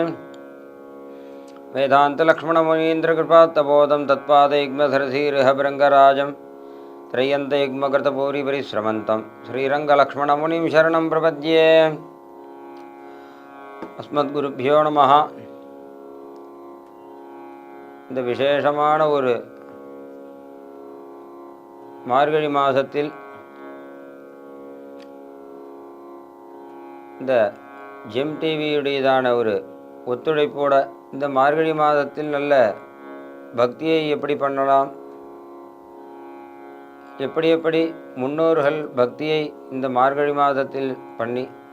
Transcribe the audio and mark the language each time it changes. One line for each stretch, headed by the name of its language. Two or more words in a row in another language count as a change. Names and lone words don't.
Sanskrit: वेदान्तलक्ष्मणमुनीन्द्रकृपात्तबोधं तत्पादयुग्मधरधीर्हभृङ्गराजं त्रय्यन्तयुग्मकृतभूरिपरिश्रमन्तं श्रीरङ्गलक्ष्मणमुनिं शरणं प्रपद्ये। अस्मद्गुरुभ्यो நமஹ.
Tamil: இந்த விசேஷமான ஒரு மார்கழி மாதத்தில் இந்த ஜெம் டிவியுடையதான ஒரு ஒத்துழைப்போட இந்த மார்கழி மாதத்தில் நல்ல பக்தியை எப்படி பண்ணலாம், எப்படி முன்னோர்கள் பக்தியை இந்த மார்கழி மாதத்தில் பண்ணி